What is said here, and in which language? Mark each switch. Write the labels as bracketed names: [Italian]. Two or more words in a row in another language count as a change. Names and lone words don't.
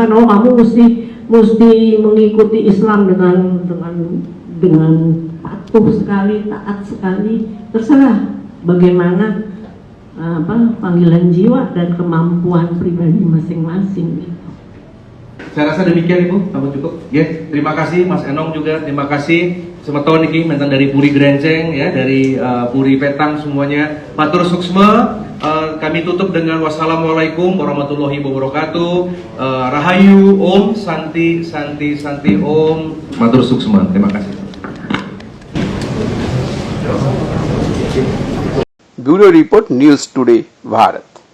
[Indonesian] Oh kamu mesti mengikuti Islam dengan patuh sekali, taat sekali, terserah bagaimana panggilan jiwa dan kemampuan pribadi masing-masing. Saya rasa demikian Ibu, tambah cukup. Ya, terima kasih Mas Enong juga, terima kasih [Balinese] semeton niki [Indonesian] mentan dari Puri Grenceng ya, dari Puri Petang semuanya. [Balinese] Matur suksma. [Indonesian] Kami tutup dengan [Arabic] والسلام عليكم ورحمة الله وبركاته. [Balinese] Rahayu, Om, Santi, Om. Matur suksma. [Indonesian] Terima kasih. [English] Bureau Report, News Today, Bharat.